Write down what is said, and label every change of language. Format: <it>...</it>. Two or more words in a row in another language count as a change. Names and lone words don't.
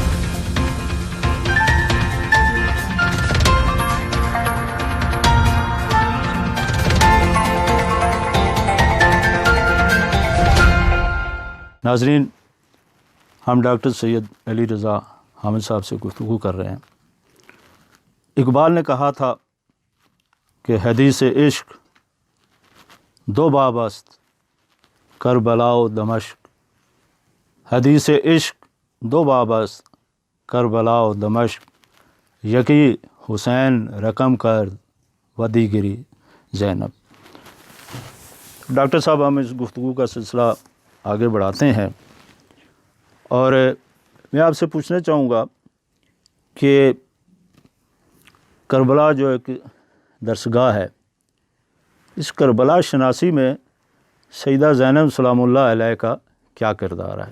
<ur>ناظرین، ہم ڈاکٹر سید علی رضا حامد صاحب سے گفتگو کر رہے ہیں۔ اقبال نے کہا تھا کہ</ur> <fa>حدیث عشق دو باب است، کربلا و دمشق۔ حدیث عشق دو باب است، کربلا و دمشق۔ یکی حسین رقم کرد و دیگری زینب۔</fa> <ur>ڈاکٹر صاحب، ہم اس گفتگو کا سلسلہ آگے بڑھاتے ہیں، اور میں آپ سے پوچھنا چاہوں گا کہ کربلا جو ایک درسگاہ ہے، اس کربلا شناسی میں سیدہ زینب سلام اللہ علیہ کا کیا کردار ہے؟</ur>